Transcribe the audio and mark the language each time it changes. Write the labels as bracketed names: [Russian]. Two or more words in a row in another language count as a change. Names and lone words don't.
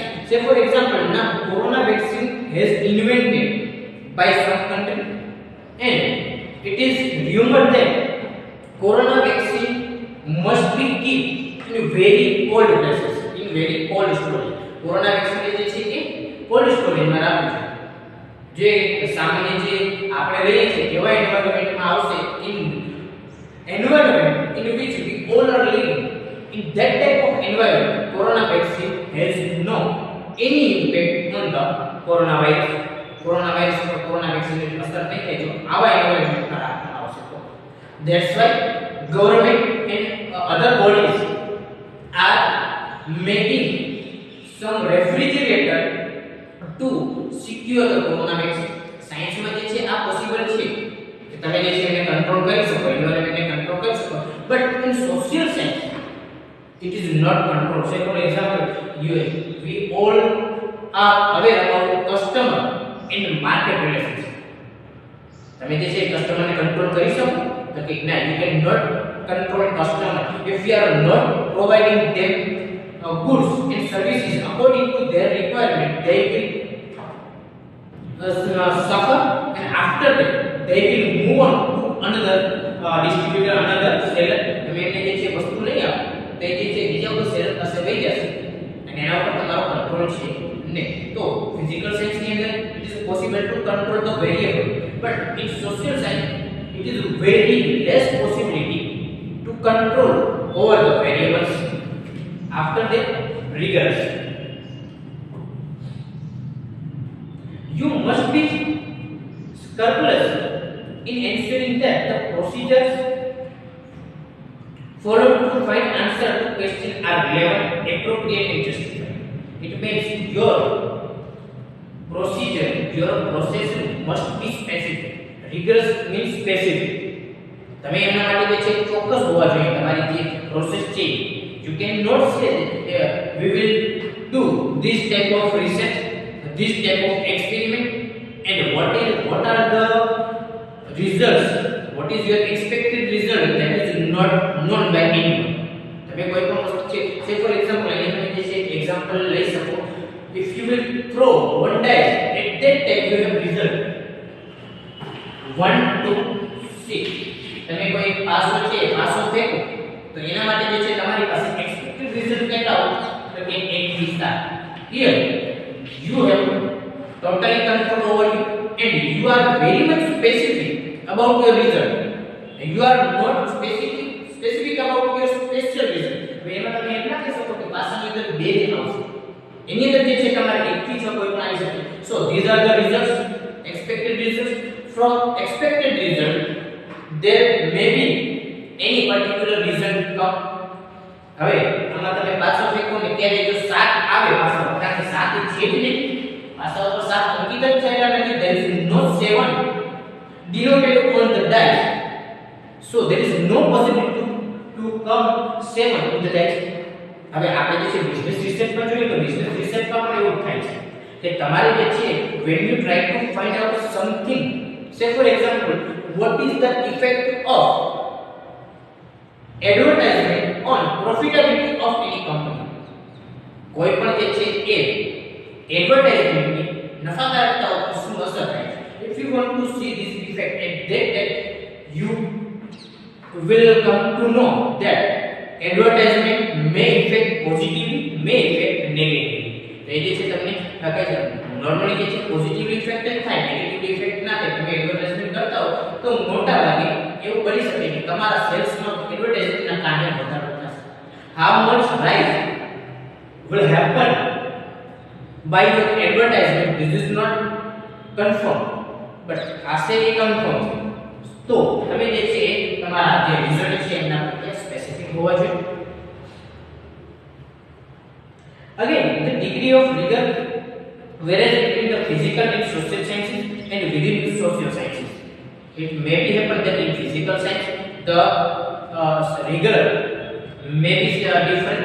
[English] Say for example, now corona vaccine has invented by some country, and it is rumored that corona vaccine must be kept in very cold places, in very cold storage. Corona vaccine [Gujarati] જે છે કે [English] cold storage [Gujarati] માં રાખવું છે. જે સામાન્ય જે આપણે લઈએ છીએ એવા એન્વાયરમેન્ટમાં આવશે, [English] in environment in which we all are living. In that type of environment, corona vaccine has no any impact on the coronavirus. Coronavirus or corona vaccine [Gujarati] ની અસર નહીં થાય જો આવા એન્વાયરમેન્ટમાં રાખવામાં આવશે તો. [English] That's why government and other bodies are making some refrigerator to secure the corona vaccine. [Gujarati] સાયન્સ માં જે છે આ પોસિબલ છે કે તમે જે છે એને કંટ્રોલ કરી શકો, એન્વાયરમેન્ટને કંટ્રોલ કરી શકો, [English] but in social science it is not controlled. Say for example, we all are aware about customer and market relationship. [Gujarati] તમે જે છે કસ્ટમરને કંટ્રોલ કરી શકો તો કે ના, [English] you cannot control customer if you are not providing them goods and services according to their requirement. They will suffer, and after that they will move on to another distributor, another seller. [Gujarati] તમે એને જે છે વસ્તુ લઈ આવો તો એ જે છે બીજા કોઈ સેલર પાસે વહી જશે અને એના ઉપર તમારો કંટ્રોલ છે ને. તો [English] physical science [Gujarati] ની અંદર [English] it is possible to control the variable, but in social science it is very less possibility to control over the variables. After that, rigorous. You must be scrupulous in ensuring that the procedures followed to find answer to question are relevant, appropriate and justified. It means your procedure, your process must be specific. Rigorous means specific. [Gujarati] તમે એના માટે જે છે ચોક્કસ હોવા જોઈએ તમારી જે પ્રોસેસ છે. [English] You cannot say that we will do this type of research, this type of experiment, and what are the results, what is your expected result, that is not known by anyone. [Gujarati] તમે કોઈ પણ વસ્તુ છે, [English] say for example [Gujarati] અહીંયા તમે જે છે example લઈ શકો, [English] if you will throw one dice, at that time you have result 1 2 6. [Gujarati] તમે કોઈ પાસો છે પાસો ફેંકો તો એના માટે જે છે તમારી પાસે [English] expected result [Gujarati] કેટલા હોય તો કે 1 [English] here you have totally control over you, and you are very much specific about your result. You are not specific about your special result. [Gujarati] તો એમાં તમે એમ ના કહી શકો કે પાસાની અંદર 2 જ આવશે, એની અંદર જે છે તમારે 1 થી 6 કોઈ પણ આવી શકે. [English] So these are the results, expected results. From expected result there may be any particular result come. [Gujarati] હવે આમાં તમે પાછો ફેંકો ને ત્યારે જો 7 આવે પાછો, કારણ કે 7 છે જ નહીં, પાછા ઉપર 7 અંકિત જ થયેલા નથી. [English] There is no 7 denoted on the dice, so there is no possibility to come 7 in the dice. [Gujarati] હવે આપણે જે છે [English] business researchમાં [Gujarati] જોઈએ તો [English] business researchમાં [Gujarati] પણ એવું થાય છે કે તમારે જે છે [English] when you try to find out something, say for example, what is the effect of advertisement on profitability of any company. [Gujarati] કોઈ પણ જે છે એ એડવર્ટાઇઝમેન્ટની નફાકારકતા ઉપર શું અસર થાય છે. [English] If you want to see this effect at that time, you will come to know that advertisement may affect positively, may affect negatively. [Gujarati] તો એ જે છે તમને કહે છે નોર્મલી જે છે [English] positive effect [Gujarati] જ થાય, [English] negative effect [Gujarati] ના થાય. તમે એડવર્ટાઇઝમેન્ટ કરતા હો તો મોટા ભાગે એવું બની શકે કે તમારા સેલ્સમાં એડવર્ટાઇઝમેન્ટના કારણે વધારો થશે. [English] How much rise will happen by your advertisement, this is not confirmed, but [Gujarati] આશે એ [English] confirm છે. [Gujarati] તો તમે જે છે તમારા જે રિઝલ્ટ છે એના પ્રત્યે સ્પેસિફિક હોવા જોઈએ. [English] Again, the degree of rigor varies between the physical and social sciences and within the social sciences. It may be happen that in physical science the rigor may be different.